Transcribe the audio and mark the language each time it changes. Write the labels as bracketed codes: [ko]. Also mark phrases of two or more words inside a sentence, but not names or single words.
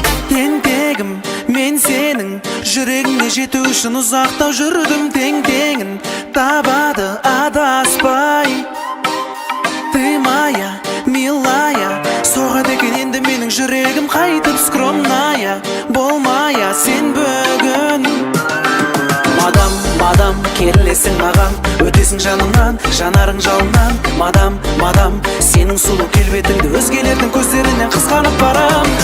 [kk] Тентегім, мен сенің жүрегіңе жету үшін ұзақтау жүрдім. Тең теңін табады адаспай. [ru] Ты моя, милая, [kk] соғады екен енді менің жүрегім қайтып скромная, болмая сен бүгін. Мадам, мадам, келесің маған, өтесің жанымнан, жанарың жалыннан. Мадам, мадам, сенің сұлу келбетіңді өзгелердің көздерінен қызғанып барам.